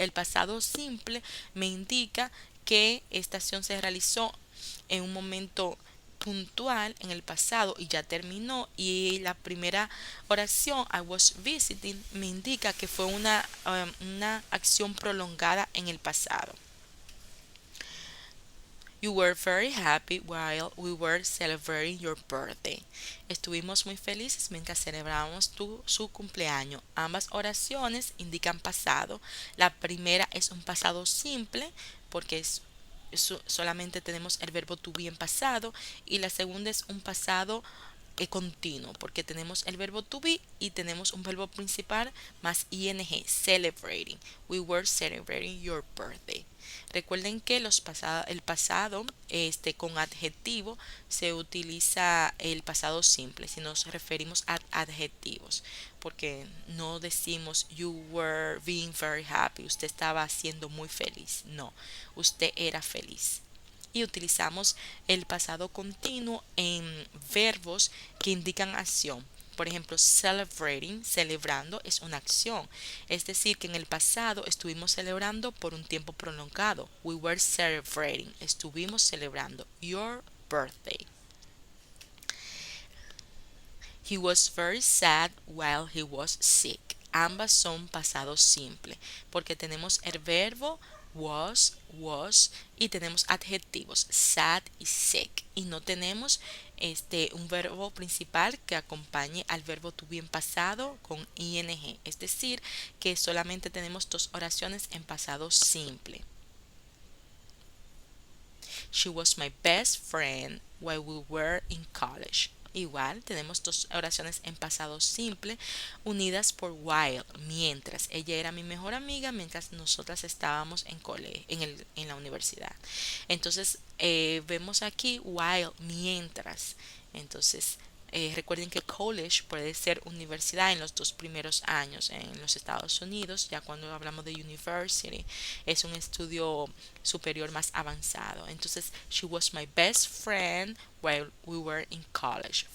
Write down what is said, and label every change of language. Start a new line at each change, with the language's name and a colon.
Spanish: El pasado simple me indica que esta acción se realizó en un momento puntual en el pasado y ya terminó, y la primera oración
English: I was visiting
Spanish: me indica que fue una acción prolongada en el pasado.
English: You were very happy while we were celebrating your birthday.
Spanish: Estuvimos muy felices mientras celebrábamos su cumpleaños. Ambas oraciones indican pasado. La primera es un pasado simple porque solamente tenemos el verbo to be en pasado, y la segunda es un pasado continuo porque tenemos el verbo to be y tenemos un verbo principal más ing, celebrating.
English: We were celebrating your birthday.
Spanish: Recuerden que el pasado con adjetivo se utiliza el pasado simple si nos referimos a adjetivos, porque no decimos
English: you were being very happy,
Spanish: usted estaba siendo muy feliz. No, usted era feliz. Y utilizamos el pasado continuo en verbos que indican acción. Por ejemplo, celebrating, celebrando, es una acción. Es decir, que en el pasado estuvimos celebrando por un tiempo prolongado.
English: We were celebrating,
Spanish: estuvimos celebrando
English: your birthday. He was very sad while he was sick.
Spanish: Ambas son pasado simple porque tenemos el verbo was, y tenemos adjetivos sad y sick, y no tenemos un verbo principal que acompañe al verbo to be en pasado con ing, es decir, que solamente tenemos dos oraciones en pasado simple.
English: She was my best friend while we were in college.
Spanish: igual tenemos dos oraciones en pasado simple unidas por while, mientras. Ella era mi mejor amiga mientras nosotras estábamos en la universidad. Entonces, vemos aquí while, mientras. Entonces, recuerden que college puede ser universidad en los dos primeros años en los Estados Unidos. Ya cuando hablamos de university es un estudio superior más avanzado. Entonces,
English: she was my best friend while we were in college.